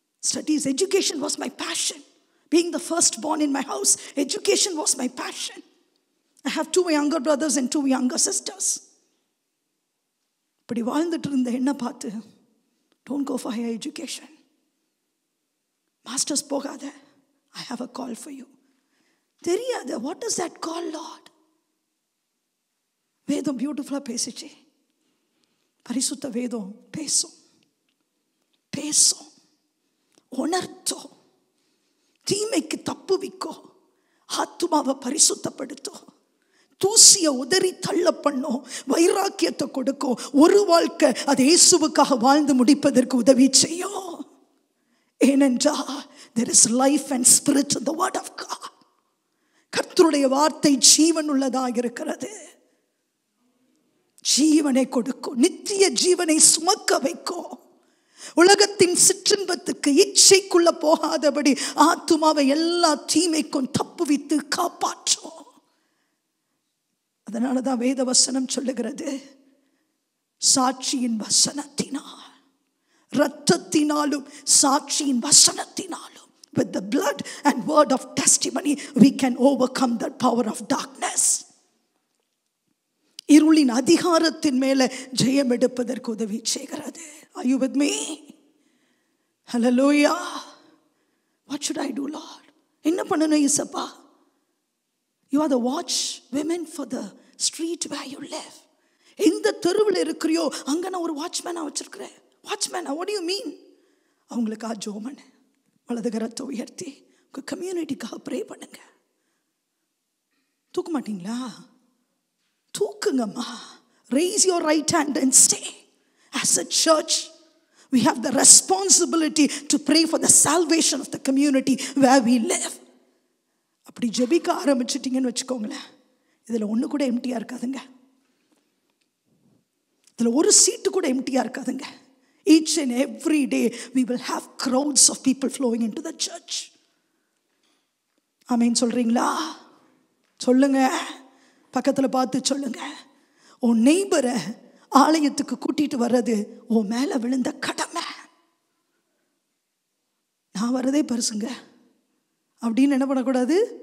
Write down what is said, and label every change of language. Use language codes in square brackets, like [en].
[en] Studies, education was my passion. Being the firstborn in my house, education was my passion. I have 2 younger brothers and 2 younger sisters. [ta] இப்படி வாழ்ந்துட்டு இருந்த என்ன பார்த்து, [en] don't go for higher education. Masters [ta] போகாத, [en] I have a call for you. [ta] தெரியாத, [en] what is that call, Lord? [ta] வேதம் பியூட்டிஃபுல்லாக பேசிச்சு. பரிசுத்த வேதம் பேசும், உணர்த்தோ, தீமைக்கு தப்புவிக்கோ, ஆத்துமாவை பரிசுத்தப்படுத்தோ, தூசிய உதறி தள்ள பண்ணோ, வைராக்கியத்தை கொடுக்கோ, ஒரு வாழ்க்கை அது இயேசுவுக்காக வாழ்ந்து முடிப்பதற்கு உதவி செய்யோ. ஏனென்றால் [en] there is life and spirit in the word of God. [ta] கர்த்தருடைய வார்த்தை ஜீவன் உள்ளதாக இருக்கிறது. ஜீவனை கொடுக்கும், நித்திய ஜீவனை சுமக்க வைக்கும். உலகத்தின் சிற்றின்பத்துக்கு இச்சைக்குள்ள போகாதபடி ஆத்துமாவை எல்லா தீமைக்கும் தப்புவித்து காப்பாற்றும். அதனாலதான் வேத வசனம் சொல்லுகிறது, சாட்சியின் வசனத்தினால், இரத்தத்தினாலும் சாட்சியின் வசனத்தினாலும், [en] with the blood and word of testimony we can overcome the power of darkness. [ta] இருளின் அதிகாரத்தின் மேல ஜெயம் எடுப்பதற்கு உதவி செய்கிறது. [en] Are you with me? Hallelujah. What should I do, Lord? [ta] என்ன பண்ணணும் இயேசப்பா? [en] You are the watch women for the street where you live. [ta] எந்த தெருவில் இருக்கிறியோ அங்க நான் ஒரு வாட்ச்மேனா வச்சிருக்கிறேன். வாட்ச்மேனா? [en] what do you mean? [ta] அவங்களுக்காக ஜெபம் பண்ணு. வலது கரத்தை உயர்த்தி உங்க கம்யூனிட்டிக்காக ப்ரே பண்ணுங்க. தூக்க மாட்டீங்களா? தூக்குங்கம்மா. [en] Raise your right hand and stay. As a church, we have the responsibility to pray for the salvation of the community where we live. [ta] அப்படி ஜெபிக்க ஆரம்பிச்சிட்டீங்கன்னு வச்சுக்கோங்களேன், இதில் ஒன்று கூட எம்டியாக இருக்காதுங்க. இதில் ஒரு சீட்டு கூட எம்டியாக இருக்காதுங்க. [en] Each and every day we will have crowds of people flowing into the church. [ta] ஆமென் சொல்றீங்களா? சொல்லுங்க, பக்கத்தில் பார்த்து சொல்லுங்க. உன் நெய்பரை ஆலயத்துக்கு கூட்டிட்டு வர்றது உன் மேல விழுந்த கடமை. நான் வர்றதே பெருசுங்க அப்படின்னு என்ன பண்ணக்கூடாது?